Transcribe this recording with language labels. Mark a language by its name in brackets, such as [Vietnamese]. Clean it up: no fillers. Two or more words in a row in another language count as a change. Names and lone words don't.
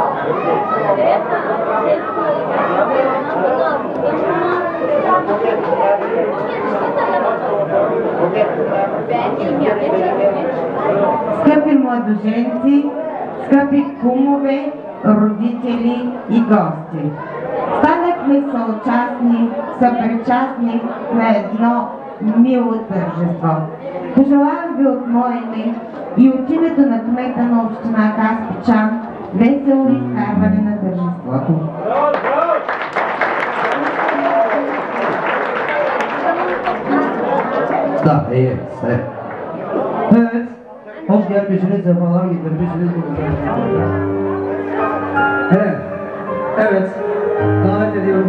[Bulgarian] Скъпи младоженци, скъпи кумове, родители и гости! Станахме съучастни, съпричастни на едно мило тържество. Пожелавам ви от мое име и от името на кмета на община Каспичан весело изкарване на тържеството. [Turkish] Da, iyi, evet. Evet, hoş gelmişsiniz, sefalar getirmişsiniz bu güzel. Evet, evet, davet ediyoruz.